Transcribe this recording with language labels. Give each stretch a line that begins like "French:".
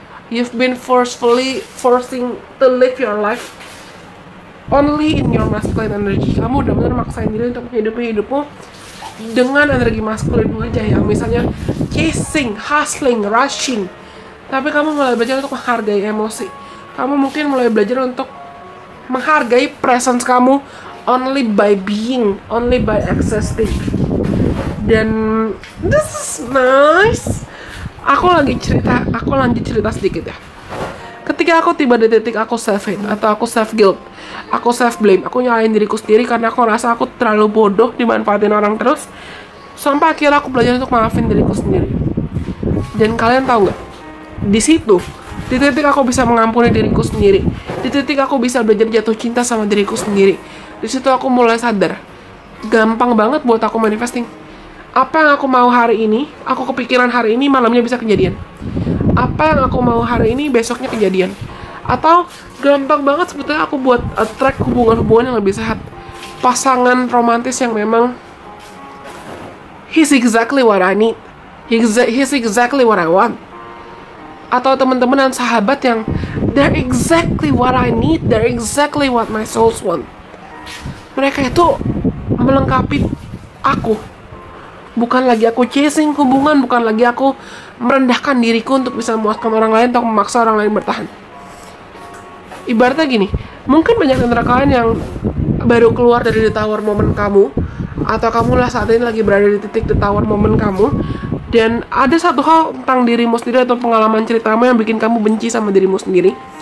English: You've been forcing to live your life only in your masculine energy.
Indonesian: Kamu udah benar maksain diri untuk menghidupi hidupmu dengan energi maskulin aja, yang misalnya chasing, hustling, rushing. Tapi kamu mulai belajar untuk menghargai emosi. Kamu mungkin mulai belajar untuk menghargai presence kamu only by being, only by existing. Dan
English: this is nice.
Indonesian: Aku lanjut cerita sedikit ya. Ketika aku tiba di titik aku self-hate atau aku self-guilt, aku self-blame, aku nyalain diriku sendiri karena aku rasa aku terlalu bodoh dimanfaatin orang terus, sampai akhirnya aku belajar untuk maafin diriku sendiri. Dan kalian tahu nggak? Di situ, di titik aku bisa mengampuni diriku sendiri, di titik aku bisa belajar jatuh cinta sama diriku sendiri. Di situ aku mulai sadar, gampang banget buat aku manifesting. Apa yang aku mau hari ini, aku kepikiran hari ini, malamnya bisa kejadian. Apa yang aku mau hari ini, besoknya kejadian. Atau gampang banget sebetulnya aku buat attract hubungan-hubungan yang lebih sehat. Pasangan romantis yang memang
English: he's exactly what I need, he's exactly what I want.
Indonesian: Atau teman-teman dan sahabat yang
English: they're exactly what I need, they're exactly what my souls want.
Indonesian: Mereka itu melengkapi aku. Bukan lagi aku chasing hubungan, bukan lagi aku merendahkan diriku untuk bisa memuaskan orang lain atau memaksa orang lain bertahan. Ibaratnya gini, mungkin banyak antara kalian yang baru keluar dari the tower moment kamu, atau kamu lah saat ini lagi berada di titik the tower moment kamu, dan ada satu hal tentang dirimu sendiri atau pengalaman ceritamu yang bikin kamu benci sama dirimu sendiri.